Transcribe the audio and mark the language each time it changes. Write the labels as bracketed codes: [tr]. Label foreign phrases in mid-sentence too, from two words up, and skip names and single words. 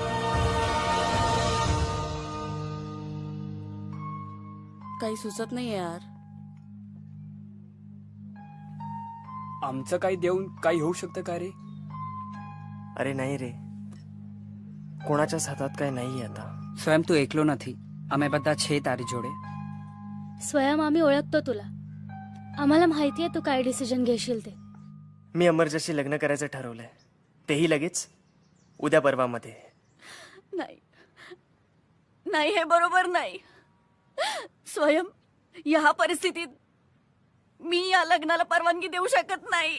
[mr] काही सुचत नाही यार. आमचं काही देऊन काही होऊ शकतं का रे? अरे नाही रे, कोणाच्याच हातात काय नाही आता. [gu] स्वयं તું એકલો નથી, અમે બધા છે તારી જોડે. [mr] स्वयं आम्ही ओळखतो तुला, आम्हाला माहितीये तू काय डिसिजन घेशील ते. मी अमरजाशी लग्न करायचं ठरवलंय, तेही लगेच उद्या परवामध्ये. नाही नाही, हे बरोबर नाही. स्वयं या परिस्थितीत मी या लग्नाला परवानगी देऊ शकत नाही.